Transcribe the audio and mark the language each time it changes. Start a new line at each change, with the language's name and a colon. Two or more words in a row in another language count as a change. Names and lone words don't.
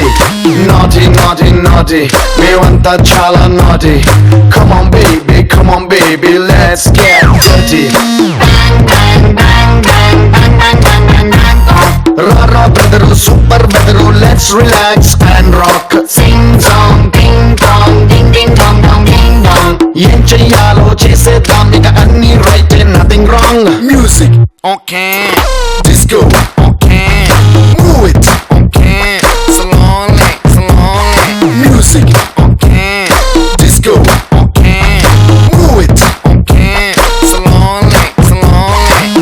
English: Naughty, naughty, naughty,
Telugu: మెవంట చాలా
English: naughty. Come on, baby, let's get dirty. Rara brother, super brother, let's relax and rock. Sing song, ding dong, ding ding dong dong ding dong.
Telugu: ఏం చేయాలో చేసేదాం ఇక అన్ని
English: right and nothing wrong. Music, okay. Disco, okay. Move it, okay. Slowly, slowly. Music, okay. Disco, okay. Move it, okay. Slowly, slowly.